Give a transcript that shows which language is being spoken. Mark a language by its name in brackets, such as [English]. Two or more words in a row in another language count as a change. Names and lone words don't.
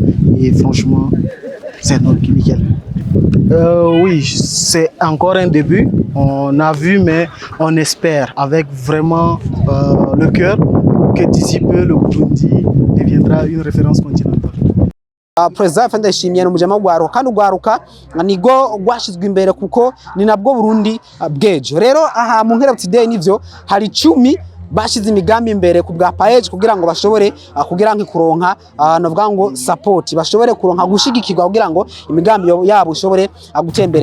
[French] Et franchement, c'est nickel. Oui, c'est encore un début. On a vu, mais on espère avec vraiment le cœur que d'ici peu, le Burundi deviendra une référence continentale. [Rundi] President Ndayishimiye ni umujama w'ugwaruka kandi ugwaruka nigo gwashizwe imbere kuko ni nabwo Burundi bwejo. Rero aha mu Nkerebutsi Day nivyo hari 10 bashize imigambi imbere ku bwa paege kugira ngo bashobore kugira ngo kuronka novuga ngo support bashobore kuronka gushigikirwa kugira ngo imigambi yabo ishobore gutembere.